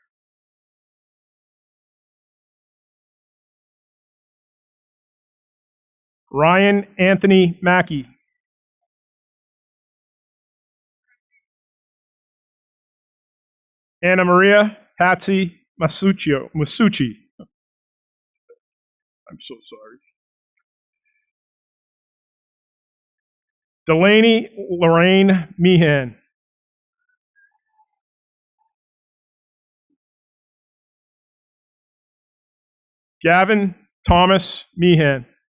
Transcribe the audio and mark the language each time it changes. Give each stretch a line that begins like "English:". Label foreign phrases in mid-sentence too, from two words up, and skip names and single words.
English: Ryan Anthony Mackey. Anna Maria Patsy Masucci. I'm so sorry. Delaney Lorraine Meehan. Gavin Thomas Meehan.